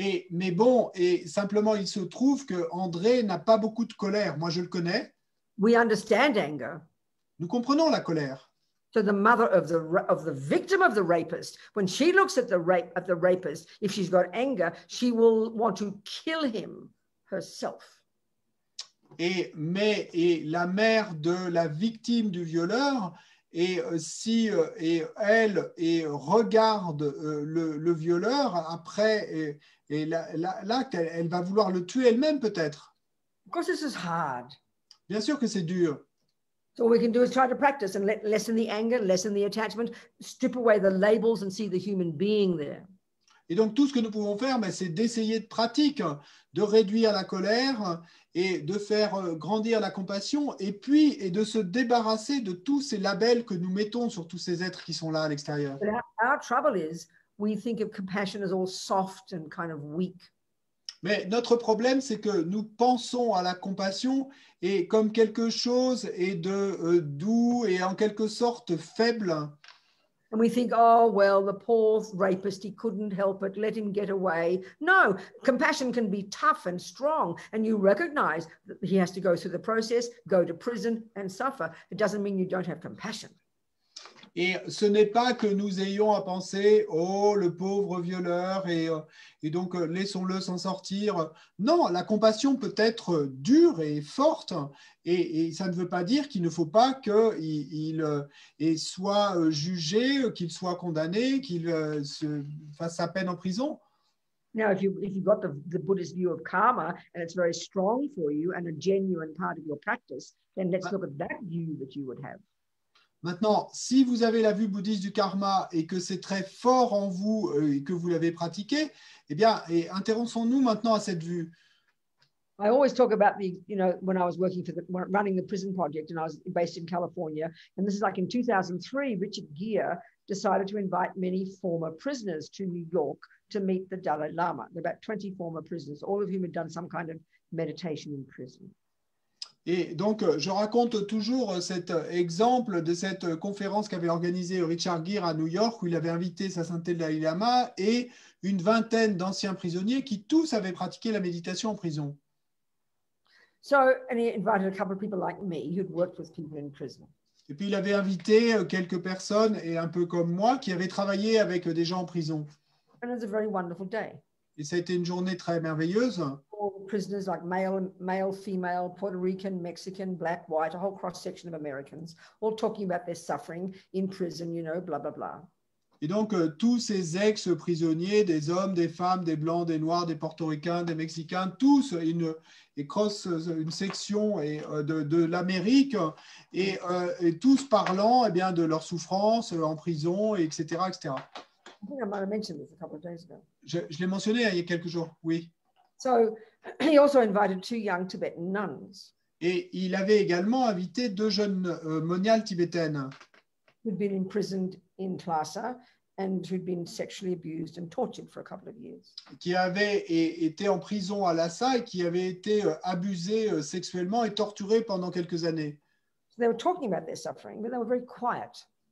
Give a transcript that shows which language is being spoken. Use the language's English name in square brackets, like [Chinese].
[French] Mais bon, et simplement, il se trouve que André n'a pas beaucoup de colère. Moi, je le connais. [English] We understand anger. [French] Nous comprenons la colère. [English] So the mother of the victim of the rapist, when she looks at the rapist, if she's got anger, she will want to kill him herself. [French] Et la mère de la victime du violeur, et si elle regarde le violeur après, et là elle va vouloir le tuer elle-même peut-être. [English] Of course, this is hard. [French] Bien sûr que c'est dur. [English] So all we can do is try to practice and lessen the anger, lessen the attachment, strip away the labels and see the human being there. [French] Et donc, tout ce que nous pouvons faire, c'est d'essayer de pratiquer, de réduire la colère et de faire grandir la compassion, et puis de se débarrasser de tous ces labels que nous mettons sur tous ces êtres qui sont là à l'extérieur. [English] Our trouble is we think of compassion as all soft and kind of weak. [French] Mais notre problème, c'est que nous pensons à la compassion et comme quelque chose de doux et en quelque sorte faible. [English] And we think, oh, well, the poor rapist, he couldn't help it, let him get away. No, compassion can be tough and strong, and you recognize that he has to go through the process, go to prison and suffer. It doesn't mean you don't have compassion. [French] Et ce n'est pas que nous ayons à penser, oh, le pauvre violeur, et donc laissons-le s'en sortir. Non, la compassion peut être dure et forte, et ça ne veut pas dire qu'il ne faut pas qu'il soit jugé, qu'il soit condamné, qu'il fasse sa peine en prison. [English] Now, if you've got the Buddhist view of karma, and it's very strong for you and a genuine part of your practice, then let's look at that view that you would have. [French] Maintenant, si vous avez la vue bouddhiste du karma et que c'est très fort en vous et que vous l'avez pratiqué, eh bien, intéressons-nous maintenant à cette vue. [English] I always talk about when I was working running the prison project and I was based in California, and this is like in 2003, Richard Gere decided to invite many former prisoners to New York to meet the Dalai Lama. There are about 20 former prisoners, all of whom had done some kind of meditation in prison. [French] Et donc, je raconte toujours cet exemple de cette conférence qu'avait organisée Richard Gere à New York, où il avait invité sa sainteté le Dalai Lama et une vingtaine d'anciens prisonniers qui tous avaient pratiqué la méditation en prison. [English] So, and he invited a couple of people like me who'd worked with people in prison. [French] Et puis, il avait invité quelques personnes, et un peu comme moi, qui avaient travaillé avec des gens en prison. [English] And it was a very wonderful day. [French] Et ça a été une journée très merveilleuse. [English] All the prisoners, like male, female, Puerto Rican, Mexican, black, white, a whole cross-section of Americans, all talking about their suffering in prison, blah, blah, blah. [French] Et donc, tous ces ex-prisonniers, des hommes, des femmes, des blancs, des noirs, des portoricains, des mexicains, tous une section de l'Amérique, et tous parlant bien, de leur souffrance en prison, etc., etc. [English] I think I might have mentioned this a couple of days ago. [French] Je l'ai mentionné il y a quelques jours, oui. [English] So he also invited 2 young Tibetan nuns. [French] Et il avait également invité 2 jeunes moniales tibétaines [English] Who'd been imprisoned in Lhasa and who'd been sexually abused and tortured for a couple of years. [French] qui avaient été en prison à Lhasa et qui avaient été abusés sexuellement et torturés pendant quelques années. [English] So they were talking about their suffering, but they were very quiet.